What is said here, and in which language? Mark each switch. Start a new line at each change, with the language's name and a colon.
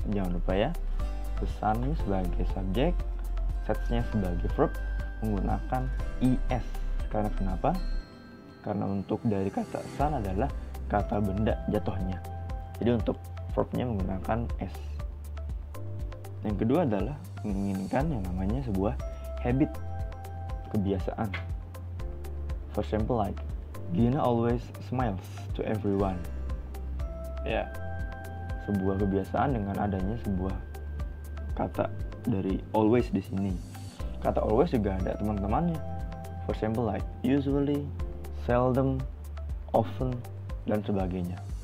Indonesian: Jangan lupa ya, the sun ini sebagai subjek, sets-nya sebagai verb menggunakan is. Karena kenapa? Karena untuk dari kata sun adalah kata benda jatuhnya. Jadi untuk verbnya menggunakan s. Yang kedua adalah menginginkan yang namanya sebuah habit, kebiasaan.
English: For example like Gina always smiles to everyone.
Indonesian: Ya, sebuah kebiasaan dengan adanya sebuah kata dari always di sini. Kata always juga ada teman-temannya.
English: For example like usually, seldom, often,
Indonesian: dan sebagainya.